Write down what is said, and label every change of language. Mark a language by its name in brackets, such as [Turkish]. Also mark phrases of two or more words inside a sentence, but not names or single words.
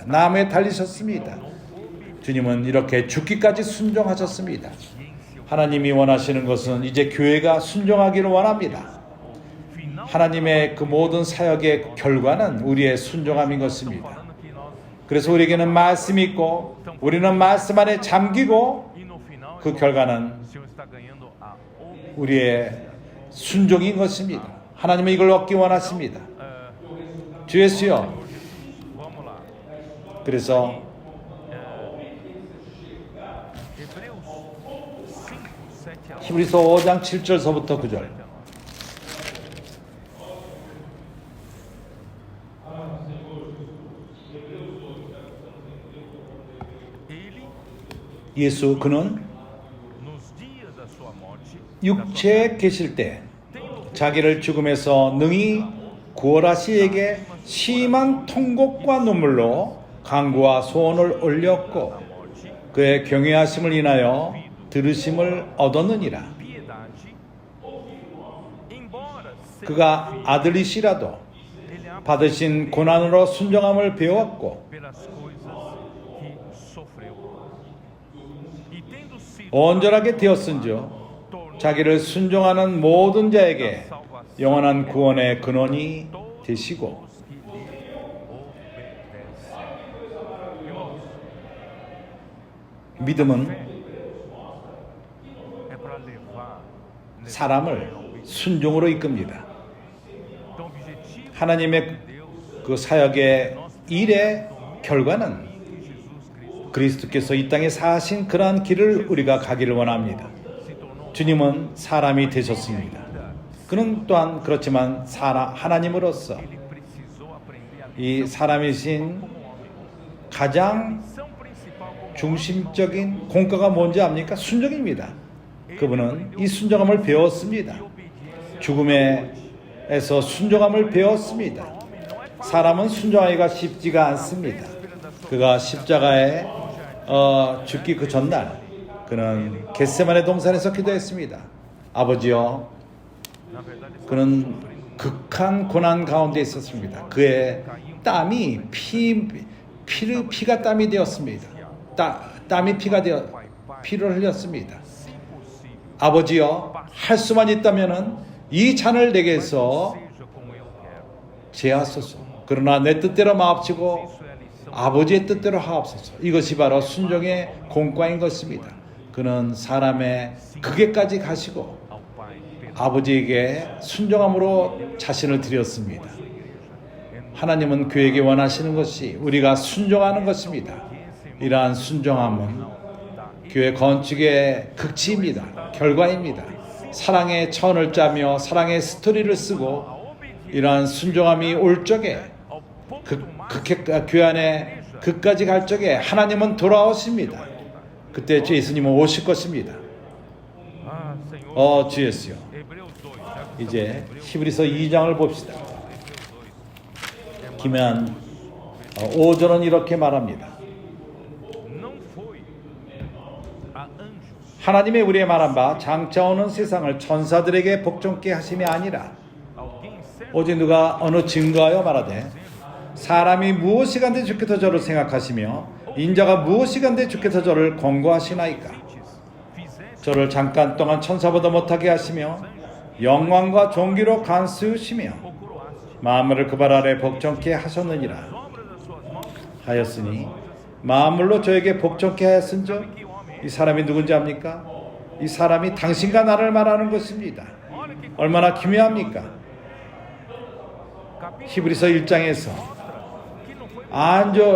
[Korean] 나무에 달리셨습니다. 주님은 이렇게 죽기까지 순종하셨습니다. 하나님이 원하시는 것은 이제 교회가 순종하기를 원합니다. 하나님의 그 모든 사역의 결과는 우리의 순종함인 것입니다. [Portuguese] Falando que nós [Korean] 그래서 우리에게는 말씀이 있고 우리는 말씀 안에 잠기고 [Portuguese] e no final [Korean] 그 결과는 [Portuguese] o Senhor está ganhando a obediência. [Korean] 우리의 순종인 것입니다. 하나님은 이걸 얻기 원하십니다. 주 예수여. [Portuguese] Vamos lá. [Korean] 그래서 [Portuguese] Hebreus 5, 7 a 8. [Korean] 히브리서 5장 7절서부터 9절. [Portuguese] Ele, [Korean] 예수 그는 [Portuguese] nos dias da sua morte, [Korean] 육체에 계실 때 자기를 죽음에서 능히 구원하시에게 심한 통곡과 눈물로 간구와 소원을 올렸고 그의 경외하심을 인하여 들으심을 얻었느니라. [Portuguese] piedade, embora seja [Korean] 그가 아들이시라도 [Portuguese] ele ama [Korean] 받으신 고난으로 순종함을 배웠고 [Portuguese] pelas coisas que sofreu. E tendo sido [Korean] 온전하게 되었은즉 자기를 순종하는 모든 자에게 영원한 구원의 근원이 되시고 [Portuguese] os que lhe obedecem. Irmãos, [Korean] 믿음은 [Portuguese] é para levar nesse [Korean] 사람을 순종으로 이끕니다. [Portuguese] então, objetivo [Korean] 하나님의 [Portuguese] de Deus [Korean] 그 사역의 일의 결과는 [Portuguese] que Jesus Cristo [Korean] 그리스도께서 이 땅에 사신 그러한 길을 우리가 가기를 원합니다. [Portuguese] se tornou [Korean] 주님은 사람이 되셨습니다. 그는 또한 그렇지만 하나님으로서 [Portuguese] ele precisou aprender a [Korean] 이 사람이신 가장 [Portuguese] lição principal como [Korean] 중심적인 공과가 뭔지 압니까? 순종입니다. 그분은 이 순종함을 배웠습니다. 죽음에서 순종함을 배웠습니다. 사람은 순종하기가 쉽지가 않습니다. 그가 십자가에 죽기 그 전날 그는 겟세마네 동산에서 기도했습니다. 아버지여, [Portuguese] na verdade [Korean] 그는 극한 고난 가운데 있었습니다. 그의 땀이 피가 땀이 되었습니다. 땀이 피를 흘렸습니다. [Portuguese] se possível [Korean] 아버지여, 할 수만 있다면은 이 잔을 내게서 [Portuguese] seja como eu quero. [Korean] 제하소서. 그러나 내 뜻대로 마옵시고 [Portuguese] Isso é a lição [Korean] 아버지의 뜻대로 하옵소서. 이것이 바로 순종의 공과인 것입니다. 그는 사람의 극에까지 가시고 [Portuguese] ao Pai pelo [Korean] 아버지에게 순종함으로 자신을 드렸습니다. 하나님은 교회에게 원하시는 것이 우리가 순종하는 것입니다. 이러한 순종함은 교회 건축의 극치입니다. 결과입니다. 사랑의 천을 짜며 사랑의 스토리를 쓰고 이러한 순종함이 올 적에 교회 안에 그까지 갈 적에 하나님은 돌아오십니다. 그때 주 예수님은 오실 것입니다. [Portuguese] Ah, Senhor. [Korean] 주 예수요. [Portuguese] Hebreus 2. Já que [Korean] 이제 히브리서 2장을 봅시다. 기면 5절은 이렇게 말합니다. [Portuguese] não foi a anjos [Korean] 하나님의 우리의 말한 바 장차 오는 세상을 천사들에게 복종케 하심이 아니라 [Portuguese] alguém certo [Korean] 오직 누가 어느 증거하여 말하되 사람이 무엇이간데 주께서 저를 생각하시며 인자가 무엇이간데 주께서 저를 권고하시나이까. [Portuguese] fizeste [Korean] 저를 잠깐 동안 천사보다 못하게 하시며 영광과 존귀로 간수시며 [Portuguese] ou coroaste [Korean] 만물을 그 발 아래 복종케 하셨느니라 [Portuguese] obras das suas mãos. [Korean] 하였으니 만물로 저에게 복종케 하였은즉 이 사람이 누군지 압니까? 이 사람이 당신과 나를 말하는 것입니다. [Portuguese] Olha que [Korean] 얼마나 기묘합니까? [Portuguese] capítulo [Korean] 히브리서 1장에서 [Portuguese] que não foi